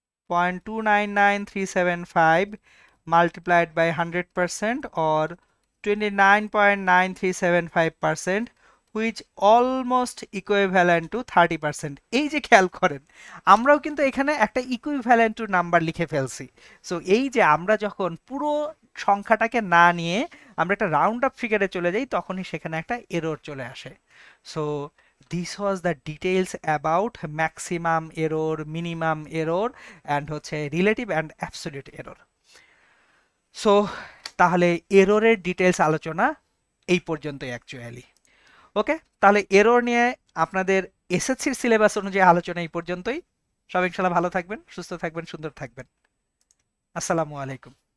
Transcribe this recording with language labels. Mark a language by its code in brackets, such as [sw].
[en] .299375 multiplied by 100% or 29.9375%, which almost equivalent to 30%. [bn] এই যে খেয়াল করেন আমরাও কিন্তু এখানে একটা ইকুইভ্যালেন্ট টু নাম্বার লিখে ফেলছি। সো এই যে আমরা যখন পুরো সংখ্যাটাকে না নিয়ে আমরা একটা রাউন্ড আপ ফিগারে চলে যাই তখনই সেখানে একটা এরর চলে আসে। [en] So this was the details about maximum error, minimum error, and হচ্ছে relative and absolute error. [bn] So তাহলে এররের ডিটেলস আলোচনা এই পর্যন্তই অ্যাকচুয়ালি। ওকে, তাহলে এরর নিয়ে আপনাদের এসএসসির সিলেবাস অনুযায়ী আলোচনা এই পর্যন্তই। সবাই ইনশাআল্লাহ ভালো থাকবেন, সুস্থ থাকবেন, সুন্দর থাকবেন। আসসালামু আলাইকুম।